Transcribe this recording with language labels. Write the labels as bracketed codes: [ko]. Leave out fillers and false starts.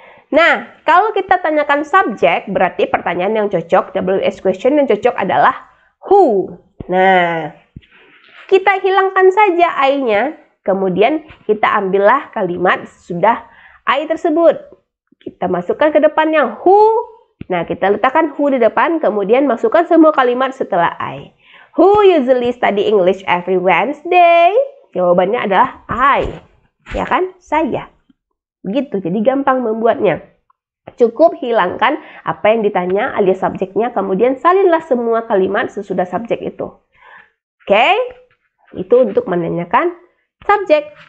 [id] Nah, kalau kita tanyakan subjek, berarti pertanyaan yang cocok, WH question yang cocok adalah who. Nah, kita hilangkan saja I-nya, kemudian kita ambillah kalimat sudah I tersebut. Kita masukkan ke depannya who. Nah, kita letakkan who di depan, kemudian masukkan semua kalimat setelah I. [en] Who usually study English every Wednesday? [id] Jawabannya adalah I. Ya kan? Saya. Begitu, jadi gampang membuatnya. Cukup hilangkan apa yang ditanya alias subjeknya, kemudian salinlah semua kalimat sesudah subjek itu. Oke, itu untuk menanyakan subjek.